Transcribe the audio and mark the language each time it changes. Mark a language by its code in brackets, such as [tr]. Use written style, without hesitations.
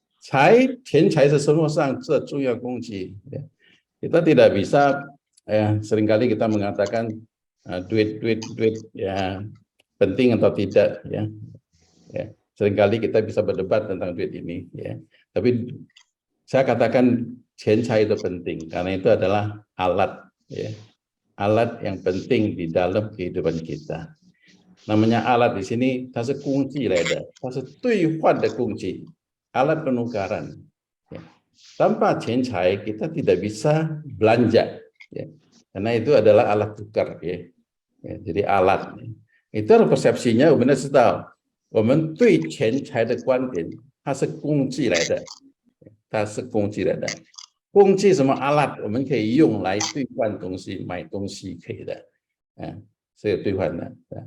[zh] Cai, 钱财是生活上最重要供给, ya. [id] Kita tidak bisa, ya, seringkali kita mengatakan duit, ya, penting atau tidak, ya. Ya. Seringkali kita bisa berdebat tentang duit ini, ya. Tapi Saya katakan钱财 itu penting karena itu adalah alat, ya, alat yang penting di dalam kehidupan kita. Namanya alat di sini, [zh] 它是工具来的，它是兑换的工具, [id] alat penukaran. Ya. Tanpa 钱财 kita tidak bisa belanja, ya. Karena itu adalah alat tukar, ya. Ya, jadi alat. Itu adalah persepsinya, [zh] 我们要知道，我们对钱财的观点，它是工具来的，它是工具来的。工具什么 alat， 我们可以用来兑换东西、买东西，可以的，是有兑换的。